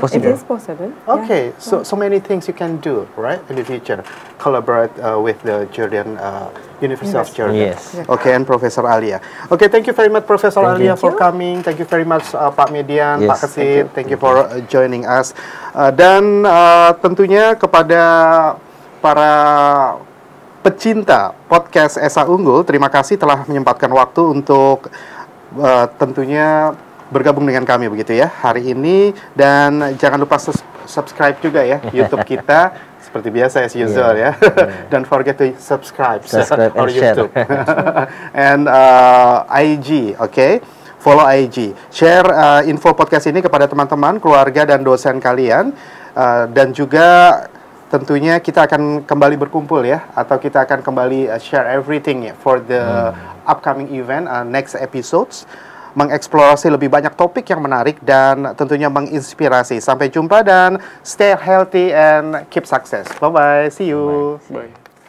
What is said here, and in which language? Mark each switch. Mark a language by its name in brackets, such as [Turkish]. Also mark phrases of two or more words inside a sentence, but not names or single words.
[English] It is possible. Okay, so many things you can do, right, in the future. Collaborate with the Jordan University of Jordan. Okay, and Professor Alia. Okay, thank you very much, Professor Alia, for coming. Thank you very much, Pak Median, Pak Kasit. Thank you for joining us. [Indonesian] Dan tentunya kepada para pecinta podcast Esa Unggul, terima kasih telah menyempatkan waktu untuk tentunya bergabung dengan kami begitu ya hari ini, dan jangan lupa subscribe juga ya YouTube kita seperti biasa [English] as usual [Indonesian] ya. [English] Don't forget to subscribe and YouTube and IG, okay? [Indonesian] Follow IG, share info podcast ini kepada teman-teman, keluarga dan dosen kalian, dan juga tentunya kita akan kembali berkumpul ya, atau kita akan kembali [English] share everything for the upcoming event, next episodes, [Indonesian] mengeksplorasi lebih banyak topik yang menarik dan tentunya menginspirasi. Sampai jumpa dan [English] stay healthy and keep success. Bye-bye, see you. Bye.